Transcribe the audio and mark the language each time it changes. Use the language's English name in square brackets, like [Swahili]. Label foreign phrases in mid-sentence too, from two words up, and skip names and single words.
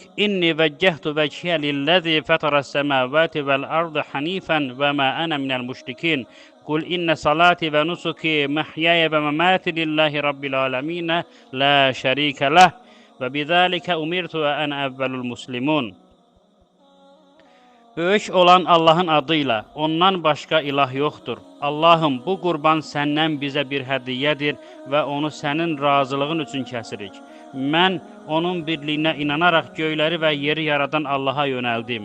[Arabic] إني وجهت وجهي للذي فطر السماوات والأرض حنيفا وما أنا من المشركين. قل إن صلاتي ونسكي ومحياي ومماتي لله رب العالمين لا شريك له. وبذلك أمرت وأنا أول المسلمين. [Azerbaijani] Böyük olan Allahın adıyla, ondan başqa ilah yoxdur. Allahım, bu qurban səndən bizə bir hədiyyədir və onu sənin razılığın üçün kəsirik. Mən onun birliyinə inanaraq göyləri və yeri yaradan Allaha yönəldim.